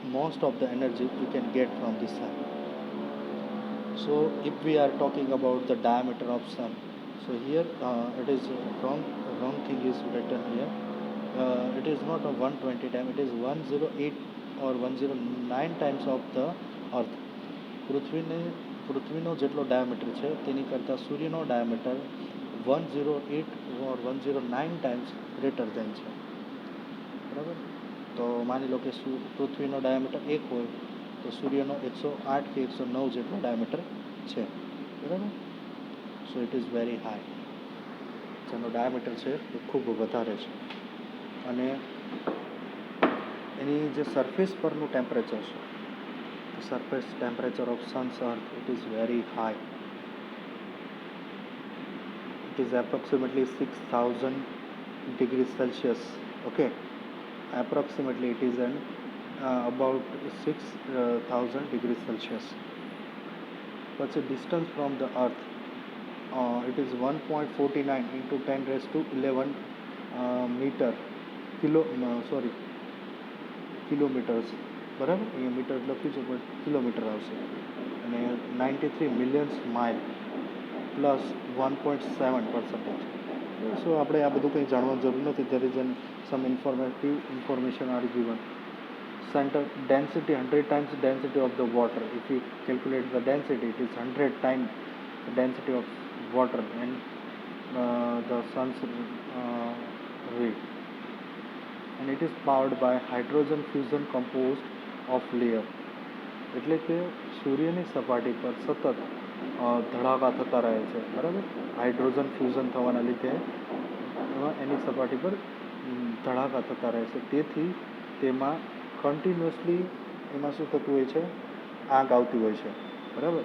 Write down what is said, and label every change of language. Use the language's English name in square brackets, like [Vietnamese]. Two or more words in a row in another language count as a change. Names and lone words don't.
[English] most of the energy we can get from the sun. So if we are talking about the diameter of sun, so here it is wrong thing is written here. It is not a 120 time, it is 108 or 109 times of the earth. [Gujarati] પૃથ્વીને પૃથ્વીનો જેટલો ડાયામીટર છે તેની કરતાં સૂર્યનો ડાયામીટર [English] 108 or 109 times greater than [Gujarati] છે, બરાબર. તો માની લો કે પૃથ્વીનો ડાયામીટર 1 હોય તો સૂર્યનો 108 કે 109 જેટલો ડાયામીટર છે, બરાબર. [English] so it is very high, [Gujarati] જેનો ડાયામીટર છે એ ખૂબ વધારે છે. અને એની જે સરફેસ પરનું ટેમ્પરેચર છે, [English] the surface temperature of sun's earth, it is very high. It is approximately 6000 degrees Celsius. Okay, approximately it is about 6000 degrees Celsius. What's the distance from the earth? It is 1.49 into 10 raised to 11 meter કિલોમીટર્સ, બરાબર. [Gujarati] અહીંયા મીટર લખ્યું છે પણ કિલોમીટર આવશે. [English] અને 93 millions mile plus 1.7%. [Gujarati] સો આપણે આ બધું કંઈ જાણવાની જરૂર નથી. [English] there is some information are given. Center density 100 times density of the water. If you calculate the density, it is 100 times the density of water and the sun's ray. And it is powered by hydrogen fusion composed of layer. [Gujarati] એટલે કે સૂર્યની સપાટી પર સતત ધડાકા થતા રહે છે, બરાબર. હાઇડ્રોજન ફ્યુઝન થવાના લીધે એની સપાટી પર ધડાકા થતા રહે છે. તેથી તેમાં કન્ટિન્યુઅસલી એમાં શું થતું હોય છે, આગ આવતી હોય છે, બરાબર.